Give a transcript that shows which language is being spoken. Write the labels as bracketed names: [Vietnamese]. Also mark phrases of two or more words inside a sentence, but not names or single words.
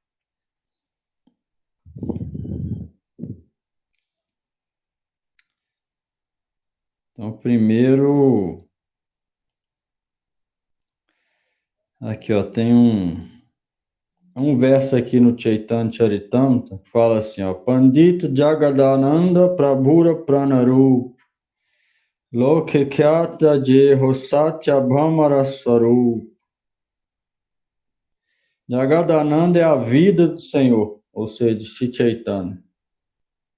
[Portuguese] Então, primeiro, aqui ó, tem um verso aqui no Chaitanya Charitamrita que fala assim, ó, [Bangla] পণ্ডিত জগদানন্দ প্রভুর প্রাণরূপ লোকে খ্যাত যেঁহো সত্যভামার স্বরূপ. [Portuguese] Jagadananda é a vida do Senhor, ou seja, de Sri Chaitanya.